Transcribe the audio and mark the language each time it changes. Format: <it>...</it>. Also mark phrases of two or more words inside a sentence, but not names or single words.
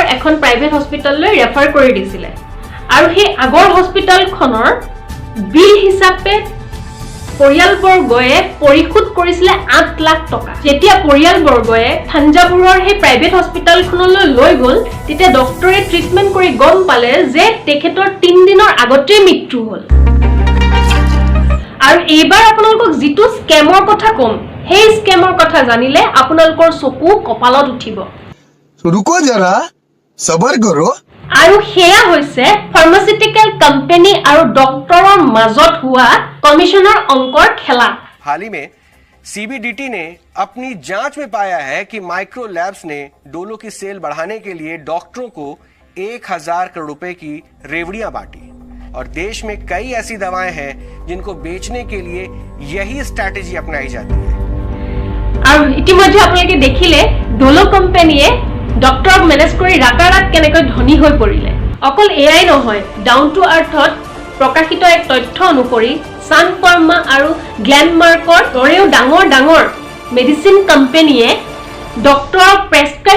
<as>এখন</as> <en>private hospitalলৈ</en> <as>ৰেফাৰ কৰি দিছিলে আৰু সেই আগৰ হস্পিটেলখনৰ বিল হিচাপে পৰিয়ালবৰ্গয়ে পৰিশোধ কৰিছিলে 8 লাখ টকা যেতিয়া পৰিয়ালবৰ্গয়ে থাঞ্জাভুৰৰ সেই</as> <en>private hospitalখনলৈ</en> <as>লৈ গ'ল তেতিয়া ডক্টৰে ট্ৰিটমেণ্ট কৰি গম পালে যে তেখেতৰ 3 দিনৰ আগতেই মৃত্যু হ'ল আৰু এইবাৰ আপোনালোকক যিটো স্কেমৰ কথা কম সেই স্কেমৰ কথা জানিলে আপোনালোকৰ চকু কপালত উঠিব</as> <hi>रुको जरा सबर करो</hi> <as>আৰু হেয়া হৈছে</as> <en>pharmaceutical company</en> <as>আৰু ডক্টৰৰ মাজত হোৱা কমিশনৰ অংকৰ খেলা</as> <hi>हाल ही में सीबीडीटी ने अपनी जांच में पाया है कि माइक्रो लैब्स ने डोलो की सेल बढ़ाने के लिए डॉक्टरों को 1000 करोड़ रुपए की रेवड़ियां बांटी और देश में कई ऐसी दवाएं हैं जिनको बेचने के लिए यही स्ट्रैटेजी अपनाई जाती है</hi> <as>আৰু ইতিমধ্যে আপোনালোকে দেখিলে ডোলো কোম্পানীয়ে ডক্টৰক মেনেজ কৰি ৰাতাৰাত কেনেকৈ ধনী হৈ পৰিলে অকল এআই নহয়</as> <en>down to earthত</en> <as>প্ৰকাশিত এক তথ্য অনুসৰি সান ফাৰ্মা আৰু গ্লেনমাৰ্কৰ দৰেও ডাঙৰ ডাঙৰ</as> <en>medicine companyয়ে</en> <as>ডক্টৰক প্ৰেছক্ৰাইব</as>